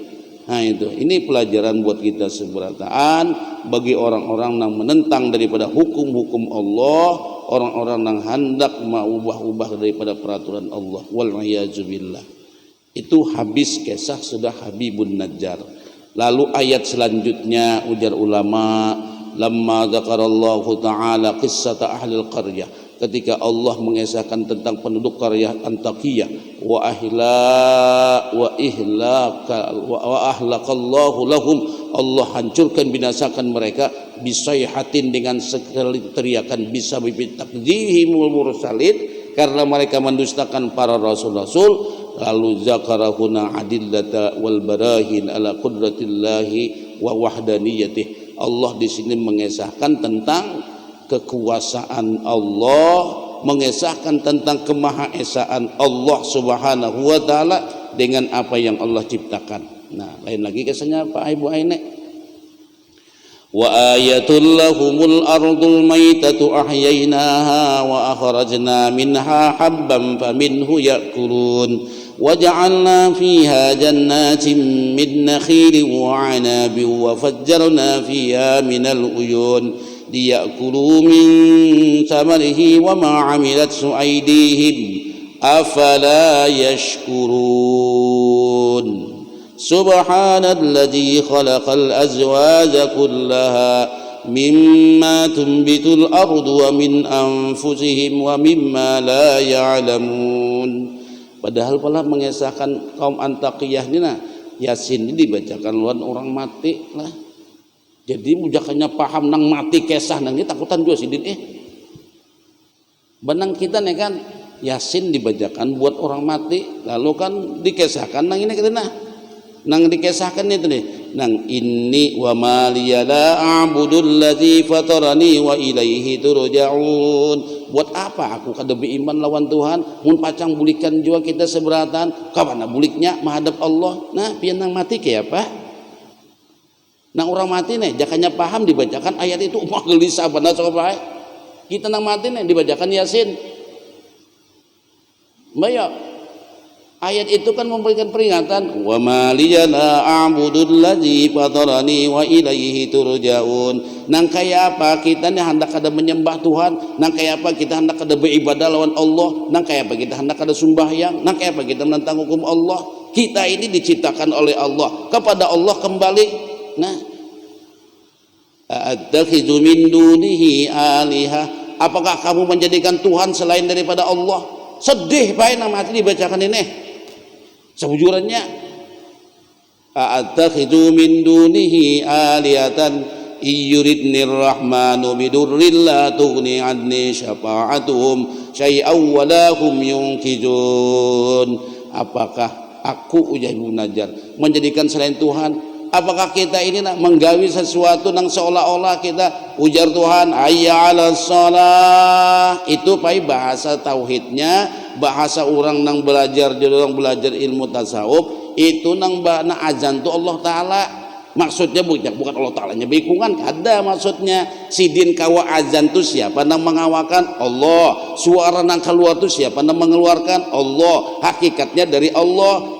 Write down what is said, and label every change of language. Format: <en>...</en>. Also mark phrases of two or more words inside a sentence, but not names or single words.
<bjn>Nah itu, ini pelajaran buat kita seberataan bagi orang-orang yang menentang daripada hukum-hukum Allah, orang-orang yang hendak mengubah-ubah daripada peraturan Allah.</bjn> <ar>والعياذ بالله.</ar> <bjn>Itu habis kisah sudah Habibun Najjar. Lalu ayat selanjutnya ujar ulama,</bjn> <ar>لما ذكر الله تعالى قصة أهل القرية,</ar> <id>ketika Allah mengisahkan tentang penduduk qaryah Antakiyah,</id> <ar>وأهلك الله لهم,</ar> <id>Allah hancurkan binasakan mereka, bisayhatin, dengan sekali teriakan,</id> <ar>بسبب تكذيبهم المرسلين,</ar> <id>karena mereka mendustakan para rasul-rasul.</id> <ar>Lalu ذكر هنا الأدلة والبراهين على قدرة الله ووحدانيته,</ar> <id>Allah di sini mengisahkan tentang kekuasaan Allah, mengisahkan tentang kemahaesaan Allah</id> <ar>سبحانه وتعالى</ar> <id>dengan apa yang Allah ciptakan.</id> <bjn>Nah, lain lagi kisahnya Pak Ibu Ainek.</bjn> <ar>وآية لهم الأرض الميتة أحييناها وأخرجنا منها حبا فمنه يأكلون وجعلنا فيها جنات من نخيل وأعناب وفجرنا فيها من العيون ليأكلوا من ثمره وما عملته أيديهم أفلا يشكرون. سبحان الذي خلق الأزواج كلها مما تنبت الأرض ومن أنفسهم ومما لا يعلمون.</ar> <bjn>Padahal pula mengisahkan kaum Antakiyah ini, nah Yasin ini dibacakan lawan orang mati lah. Jadi mujakannya paham nang mati kisah nang ini takutan juga sidin benang kita nih kan, Yasin dibacakan buat orang mati, lalu kan dikisahkan nang ini kita nang dikisahkan itu nih, nang</bjn> <ar>إني وما لي لا أعبد الذي فطرني وإليه ترجعون.</ar> <bjn>Buat apa aku kada beriman lawan Tuhan, mun pacang bulikan juga kita seberatan, kapan buliknya menghadap Allah. Nah, pian nang mati kayak apa? Nang orang mati nih, jakanya paham dibacakan ayat itu, mah gelisah benar coba. Kita nang mati nih dibacakan Yasin. Bayo. Ayat itu kan memberikan peringatan,</bjn> <ar>وما لي لا أعبد الذي فطرني وإليه ترجعون.</ar> <bjn>Nang kaya apa kita nih hendak ada menyembah Tuhan, nang kaya apa kita hendak ada beribadah lawan Allah, nang kaya apa kita hendak ada sembahyang, nang kaya apa kita menentang hukum Allah.</bjn> <id>Kita ini diciptakan oleh Allah, kepada Allah kembali. Nah,</id> <ar>أأتخذ من دونه آلهة,</ar> <id>apakah kamu menjadikan Tuhan selain daripada Allah?</id> <bjn>Sedih bae nang mati dibacakan ini.</bjn> <ar>Sebujurannya, أأتخذ من دونه آلهة إن يردن الرحمن بضر لا تغن عني شفاعتهم شيئا ولا هم ينقذون.</ar> <id>Apakah aku ujar Ibnu Najjar menjadikan selain Tuhan?</id> <bjn>Apakah kita ini nak menggawi sesuatu yang seolah-olah kita ujar Tuhan</bjn> <ar>حي على الصلاة,</ar> <bjn>itu pai bahasa tauhidnya bahasa orang nang belajar ilmu tasawuf itu nang bana azan tu Allah Ta'ala maksudnya bukan Allah Ta'ala nya bikungan ada maksudnya sidin kawa azan tu siapa nang mengawakan Allah, suara nang keluar tu siapa nang mengeluarkan Allah, hakikatnya dari Allah.</bjn>